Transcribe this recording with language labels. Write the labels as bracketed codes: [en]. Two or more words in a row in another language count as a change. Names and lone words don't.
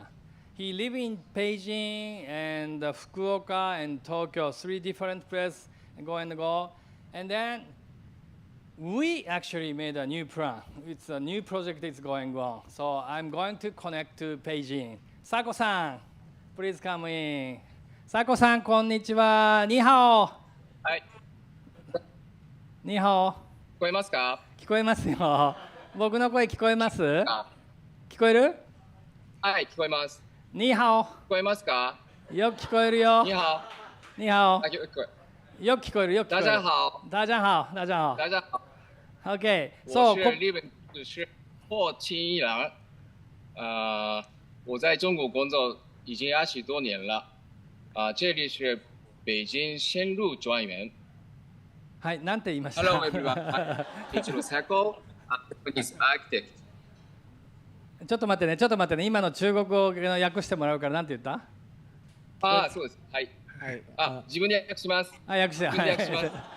[en] He lived in Beijing and Fukuoka and Tokyo, 3 different places, and go. And then we actually made a new plan. It's a new project that's going on. So I'm going to connect to Beijing. Sako-san, please come in. [ja] Sako-san, こんにちは。にはお。はい。にはお。聞こえますか？聞こえますよ。僕の声聞こえます？聞こえる？はい、聞こえます。にはお。聞こえますか？よく聞こえるよ。にはお。にはお。聞こえ。よく聞こえるよく聞こえる。 [zh] 大家好。大家好。大家好。大家好。 [en] Okay. So [zh] 我是日本是霍清一郎。我在中国工作已经20多年了。这里是北京线路专员。 [ja] はい、なんて言いました？ [en] Hello everyone. It's Sako, Japanese architect. [ja] ちょっと待ってね。今の中国語を訳してもらうからなんて言った？そうです。はい。自分で訳します。訳して。自分で訳します。